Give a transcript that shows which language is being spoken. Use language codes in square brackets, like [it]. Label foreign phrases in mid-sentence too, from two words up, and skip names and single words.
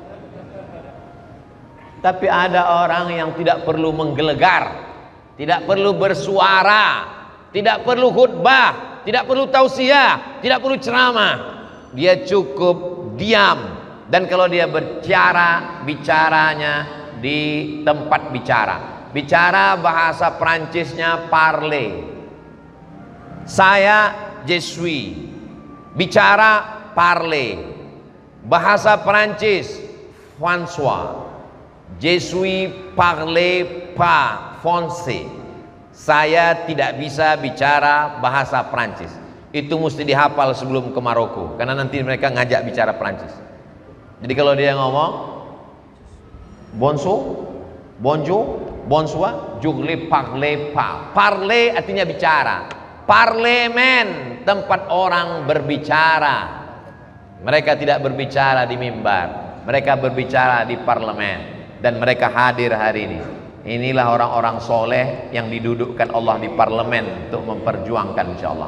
[id] Tapi ada orang yang tidak perlu menggelegar, tidak perlu bersuara, tidak perlu khutbah, tidak perlu tausiah, tidak perlu ceramah. Dia cukup diam, dan kalau dia berbicara, bicaranya di tempat bicara. Bicara bahasa Prancisnya parler. Saya [fr] je suis. [id] Bicara parler. Bahasa Prancis François. [fr] Je suis parler pas français. [id] Saya tidak bisa bicara bahasa Prancis. Itu mesti dihafal sebelum ke Maroko, karena nanti mereka ngajak bicara Prancis. Jadi kalau dia ngomong [fr] bonjour, bonjour, bonsoir, je ne parle pas. [id] Parler artinya bicara. Parlemen, tempat orang berbicara. Mereka tidak berbicara di mimbar, mereka berbicara di parlemen, dan mereka hadir hari ini. Inilah orang-orang soleh yang didudukkan Allah di parlemen untuk memperjuangkan, insyaallah.